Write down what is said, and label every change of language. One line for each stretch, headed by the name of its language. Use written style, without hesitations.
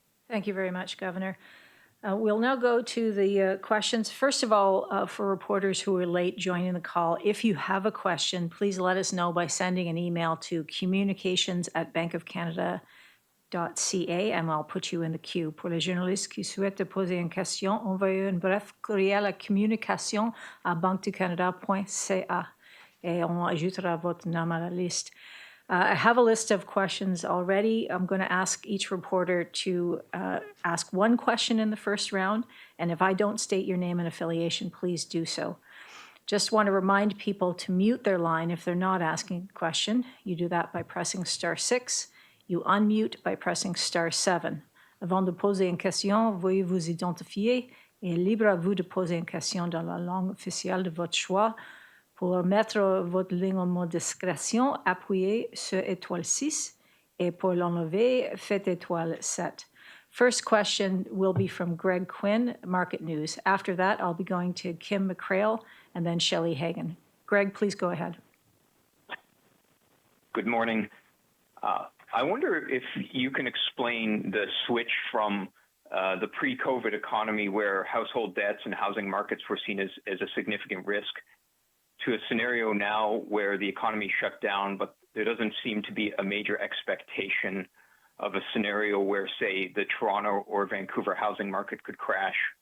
English: Thank you very much, Governor. We'll now go to the questions. First of all, for reporters who are late joining the call, if you have a question, please let us know by sending an email to communications@bankofcanada.ca and I'll put you in the queue.
French: Pour les journalistes qui souhaitent poser une question, envoyez un bref courriel à communication@banqueducanada.ca et on ajoutera votre nom à la liste.
English: I have a list of questions already. I'm going to ask each reporter to ask one question in the first round, and if I don't state your name and affiliation, please do so. Just want to remind people to mute their line if they're not asking a question. You do that by pressing *6. You unmute by pressing *7.
French: Avant de poser une question, veuillez vous identifier et libre à vous de poser une question dans la langue officielle de votre choix. Pour mettre votre ligne en mode discrétion, appuyez sur étoile 6 et pour l'enlever, faites étoile 7.
English: First question will be from Greg Quinn, Market News. After that, I'll be going to Kim McCrail and then Shelley Hagan. Greg, please go ahead. Good morning. I wonder if you can explain the switch from the pre-COVID economy where household debts and housing markets were seen as a significant risk to a scenario now where the economy shut down, but there doesn't seem to be a major expectation of a scenario where, say, the Toronto or Vancouver housing market could crash.